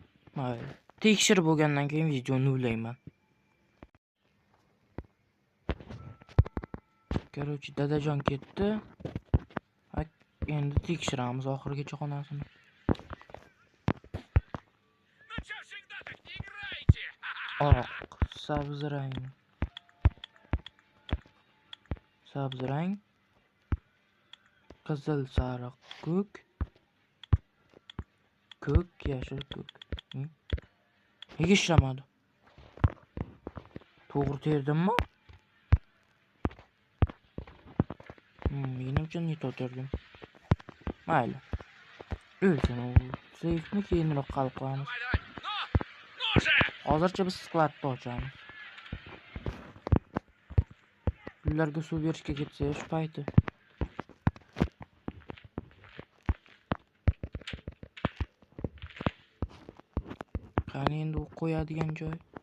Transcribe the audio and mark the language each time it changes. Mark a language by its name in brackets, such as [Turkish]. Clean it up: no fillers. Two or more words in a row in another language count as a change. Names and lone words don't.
[Uzbek] Mayli. Tekshirib bo'lgandan keyin videoni ulayman. Короче, dadajon ketdi. Endi tekshiramiz oxirigacha xonasini. [Russian] Ну чё всегда так не играете? [Uzbek] Oq, sabz rang. Sabz rang. Qizil, sariq, ko'k. Ko'k, yashil, ko'k. Nega ishlamadi? To'g'ri terdimmi? Mening uchun net o'tirdim. Mayli. O'lsin u. Seyfni keyinroq qilib qo'yamiz. [Russian] Давай, давай. Ну же! [Uzbek] Hozircha biz skladni ochamiz. Gullarga suv berishga ketsa shu payti. Qani endi u qo'yadigan joy.